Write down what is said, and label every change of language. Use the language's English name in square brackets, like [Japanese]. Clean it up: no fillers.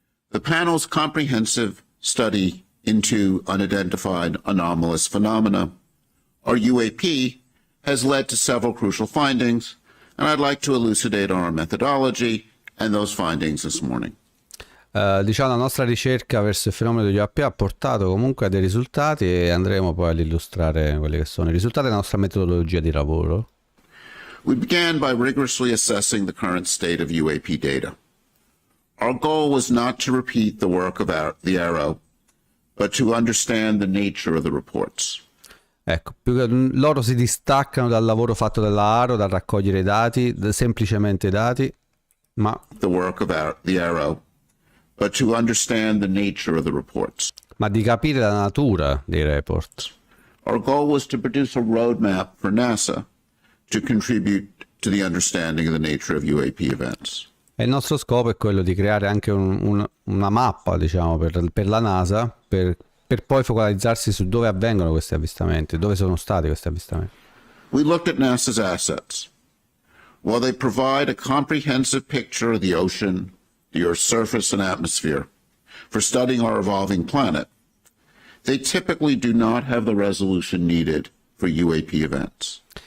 [English] The panel's comprehensive study into unidentified anomalous phenomena, or UAP, has led to several crucial findings, and I'd like to elucidate our methodology and those findings this morning. [Italian] Diciamo, la nostra ricerca verso il fenomeno degli UAP ha portato comunque a dei risultati e andremo poi ad illustrare quelli che sono i risultati della nostra metodologia di lavoro. [English] We began by rigorously assessing the current state of UAP data. Our goal was not to repeat the work of the Arrow, but to understand the nature of the reports. [Italian] Ecco, più che loro si distaccano dal lavoro fatto dalla Arrow, dal raccogliere i dati, semplicemente i dati, ma [English] The work of the Arrow, but to understand the nature of the reports. [Italian] di capire la natura dei report. [English] Our goal was to produce a roadmap for NASA to contribute to the understanding of the nature of UAP events. [Italian] E il nostro scopo è quello di creare anche una mappa, diciamo, per la NASA, per poi focalizzarsi su dove avvengono questi avvistamenti, dove sono stati questi avvistamenti. [English] We looked at NASA's assets. While they provide a comprehensive picture of the ocean, the Earth's surface and atmosphere, for studying our evolving planet, they typically do not have the resolution needed for UAP events.